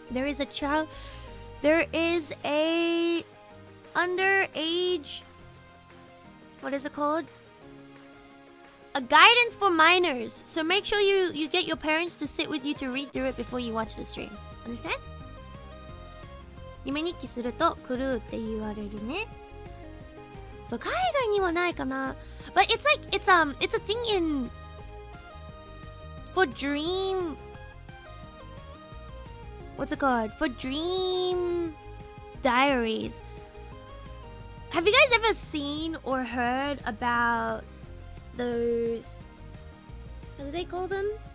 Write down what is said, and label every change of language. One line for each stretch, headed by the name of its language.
English: There is a underage, what is it called? A guidance for minors. So make sure you get your parents to sit with you to read through it before you watch the stream. Understand?
Japanese: 夢日記すると狂うって言われるね。そう、海外にはないかな。
English: But it's like it's a thing in for dream. What's it called? For dream diaries. Have you guys ever seen or heard about those? What do they call them?